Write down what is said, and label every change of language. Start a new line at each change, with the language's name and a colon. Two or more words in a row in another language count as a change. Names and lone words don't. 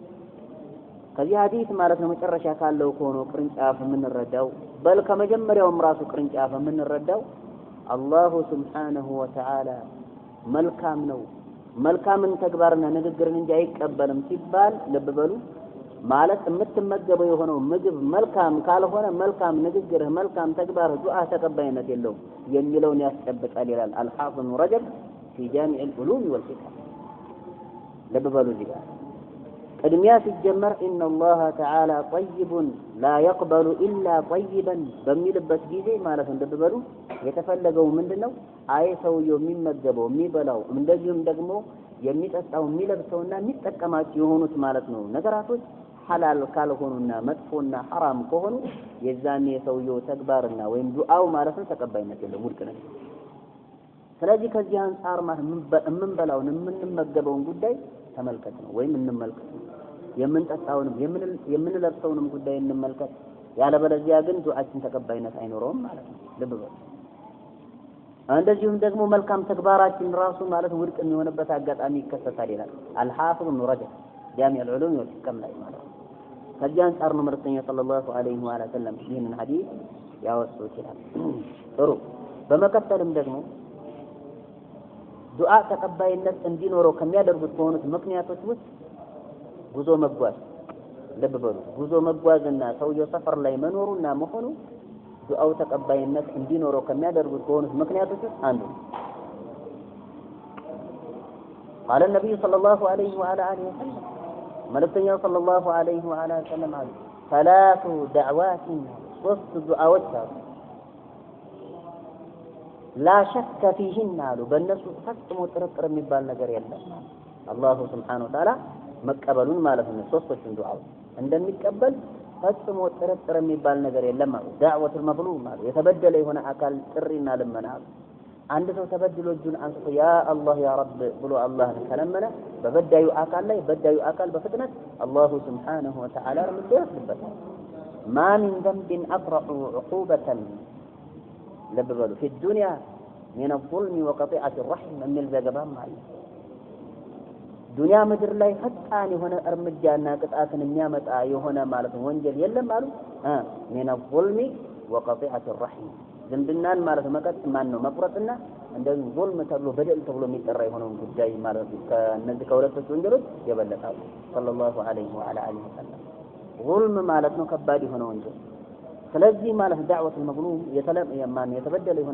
Amharic: ከዚህ ሐዲስ ማለት ነው መጨረሻ ካለው ከሆነው ቅርንጫፍ የምንረዳው በል ከመጀመሪያውም ራሱ ቅርንጫፍ የምንረዳው አላሁ
Arabic: سبحانه وتعالى
Amharic: መልካም ነው መልካምን ተግባርና ንግግርን እንጂ አይቀበልም ሲባል ልብ በሉ ማለት የምትመገበው የሆነው ምግብ መልካም ካልሆነ መልካም ንግግርህ መልካም ተግባርህ ዱዓ ተቀባይነት የለውም የሚለውን ያስጨብጣል ይላል አልሐፊዝ ኢብኑ ረጀብ
Arabic: في جامع العلوم والحكم
Amharic: ልብ በሉ እዚህ ጋር ቅድሚያ ሲጀመር
Arabic: إن الله تعالى طيب لا يقبل إلا طيبا
Amharic: በሚልበት ጊዜ ማለት ልብ በሉ የተፈለገው ምንድነው አይ ሰውየው የሚመገበው የሚበላው እንደዚሁም ደግሞ የሚጠጣው የሚለብሰውና የሚጠቀማቸው የሆኑት ማለት ነው ነገራቶች ሐላል ካልሆኑና መጥፎና ሐራም ከሆኑ የዛኔ የሰውየው ተግባርና ወይም ዱዓው ማለት ነው ተቀባይነት የለውም ውድቅ ነው ስለዚህ ከዚህ አንፃር ማለት የምንበላውን የምንመገበውን ጉዳይ ተመልከት ነው ወይም እንመልከት የምንጠጣውንም የምንለብሰውንም ጉዳይ እንመልከት ያለበለዚያ ግን ዱዓችን ተቀባይነት አይኖረውም ማለት ነው ልብ በሉ እንደዚሁም ደግሞ መልካም ተግባራችን ራሱ ማለት ውድቅ የሚሆንበት አጋጣሚ ይከሰታል ይላል አልሐፊዝ ኢብኑ ረጀብ
Arabic: جامع العلوم والحكم
Amharic: ላይ ማለት ከዚህ አንፃር ነው መልእክተኛው
Arabic: صلى الله عليه وسلم
Amharic: ይህንን ሐዲስ ያወሱት ይላል ጥሩ በመቀጠልም ደግሞ ዱዓ ተቀባይነት እንዲኖረው ከሚያደርጉት ከሆኑት ምክንያቶች ውስጥ ጉዞ መጓዝ ልብ በሉ ጉዞ መጓዝና ሰውየው ሰፈር ላይ መኖሩና መሆኑ ዱዓው ተቀባይነት እንዲኖረው ከሚያደርጉት ከሆኑት ምክንያቶች ውስጥ አንዱ
Arabic: قال النبي صلى الله عليه وعلى اله وسلم
Amharic: መልእክተኛው
Arabic: صلى الله عليه وعلى اله وسلم
Amharic: አሉ
Arabic: ثلاث دعوات
Amharic: ሶስት ዱዓዎች አሉ
Arabic: لا شك فيهن
Amharic: አሉ በእነሱ ፈጽሞ ጥርጥር የሚባል ነገር የለም አላሁ
Arabic: سبحانه وتعالى
Amharic: መቀበሉን ማለት ነው ሶስቶቹን ዱዓዎች እንደሚቀበል ፈጽሞ ጥርጥር የሚባል ነገር የለም አሉ
Arabic: دعوة المظلوم
Amharic: ማለት የተበደለ የሆነ አካል ጥሪና ልመና አንድ ሰው ተበድሎ እጁን አንስቶ
Arabic: يا الله يا
Amharic: ረብ ብሎ አላህን ከለመነ በበዳዩ አካል ላይ በዳዩ አካል በፍጥነት አላሁ
Arabic: سبحانه وتعالى
Amharic: እርምጃ ይወስድበታል
Arabic: ما من ذنب أحرى عقوبة
Amharic: ልብ በሉ
Arabic: في الدنيا من الظلم وقطيعة الرحم
Amharic: የሚል ዘገባም አለ ዱንያ ምድር ላይ ፈጣን የሆነ እርምጃና ቅጣትን የሚያመጣ የሆነ ማለት ነው ወንጀል የለም አሉ
Arabic: من الظلم وقطيعة الرحم
Amharic: ዝምድናን ማለት ማን ነው መቁረጥና እንደዚህ ظلم ተብሎ በደል ተብሎ የሚጠራ የሆነው ጉዳይ ማለት ከነዚህ ከሁለቶች ወንጀሎች የበለጣሉ
Arabic: صلى الله عليه وعلى آله
Amharic: ወሰለም ظلم ማለት ነው ከባድ የሆነ ወንጀል ስለዚህ ማለት
Arabic: دعوة المظلوم
Amharic: የተበደለ የሆነ